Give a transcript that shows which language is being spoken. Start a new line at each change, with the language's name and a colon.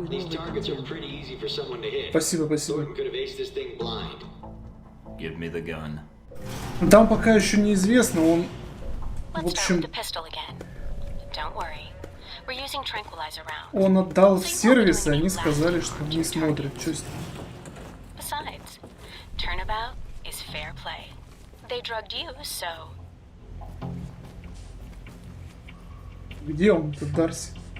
English: These targets are pretty easy for someone to hit.
Russian: Спасибо, спасибо.
English: Thornton could have aced this thing blind. Give me the gun.
Russian: Там пока еще неизвестно, он, в
English: Let's start with
Russian: общем,
English: the pistol again. Don't worry. We're using tranquilizer rounds.
Russian: он отдал в сервис, и они сказали, что не смотрят. Чё с-
English: Besides, turnabout is fair play. They drugged you, so
Russian: Где он, этот Дарси?